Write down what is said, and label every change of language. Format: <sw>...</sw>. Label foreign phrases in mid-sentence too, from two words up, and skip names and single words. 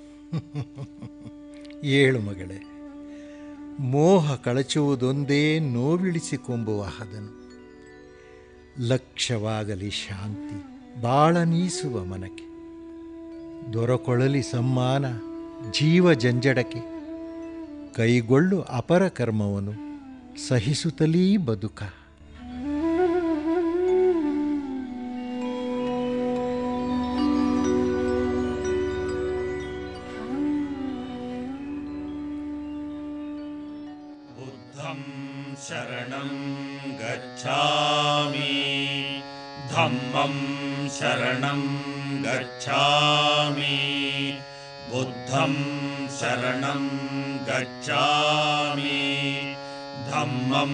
<kn>ಏಳು ಮಗಳೇ, ಮೋಹ ಕಳಚುವುದೊಂದೇ ನೋವಿಳಿಸಿಕೊಂಬುವ ಹದನು. ಲಕ್ಷ್ಯವಾಗಲಿ ಶಾಂತಿ ಬಾಳ ನೀಸುವ ಮನಕ್ಕೆ. ದೊರಕೊಳಲಿ ಸಮ್ಮಾನ ಜೀವ ಜಂಜಡಕ್ಕೆ, ಕೈಗೊಳ್ಳು ಅಪರ ಕರ್ಮವನು ಸಹಿಸುತ್ತಲೀ ಬದುಕ.</kn> <sa>बुद्धं शरणं गच्छामि धम्मं शरणं गच्छामि बुद्धं शरणं गच्छामि धम्मं</sa>